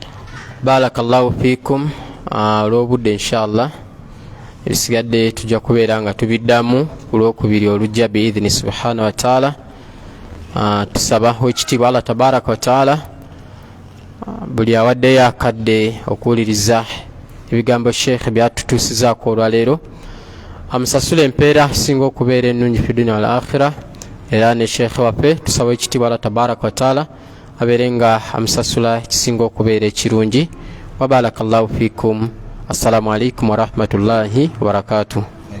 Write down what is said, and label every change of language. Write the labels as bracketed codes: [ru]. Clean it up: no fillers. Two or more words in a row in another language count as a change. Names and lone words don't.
[ar] بارك الله فيكم. [lg] Olw'obudde inshallah ebisigadde tujja kubeera nga tubiddamu ku lwokubiri olujja [ar] بإذنه سبحانه وتعالى. [lg] Tusaba wekitiibwa Allah [ar] تبارك وتعالى [lg] buli awaddeyo akadde okuwuliriza ebigambo sheekh byatutuusizaako olwaleero amusasula empeera singa okubeera ennungi [ar] في الدنيا والآخرة. [lg] Era ne sheekh waffe tusaba ekitiibwa Allah [ar] تبارك وتعالى [lg] abeere nga amusasula ekisinga okubeera ekirungi. [ar] وبارك الله فيكم. السلام عليكم ورحمة الله وبركاته.